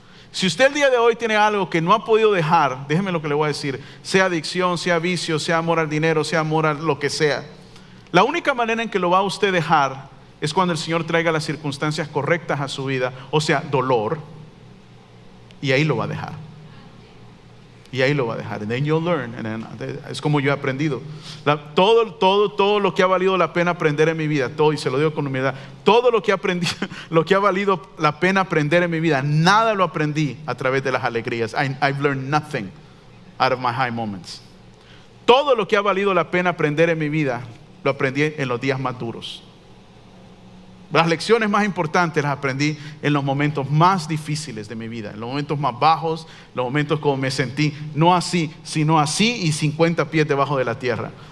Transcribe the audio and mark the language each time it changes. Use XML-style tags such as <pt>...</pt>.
<es>Si usted el día de hoy tiene algo que no ha podido dejar, déjeme lo que le voy a decir, sea adicción, sea vicio, sea amor al dinero, sea amor a lo que sea, la única manera en que lo va a usted dejar es cuando el Señor traiga las circunstancias correctas a su vida, o sea, dolor, y ahí lo va a dejar. Y ahí lo va a dejar.</es> <en>And then you'll learn.</en> <es>Es como yo he aprendido. Todo lo que ha valido la pena aprender en mi vida, todo, y se lo digo con humildad, todo lo que aprendí, lo que ha valido la pena aprender en mi vida, nada lo aprendí a través de las alegrías.</es> <en>I've learned nothing out of my high moments.</en> <es>Todo lo que ha valido la pena aprender en mi vida, lo aprendí en los días más duros. Las lecciones más importantes las aprendí en los momentos más difíciles de mi vida, en los momentos más bajos, los momentos como me sentí, no así, sino así y 50 pies debajo de la tierra.</es>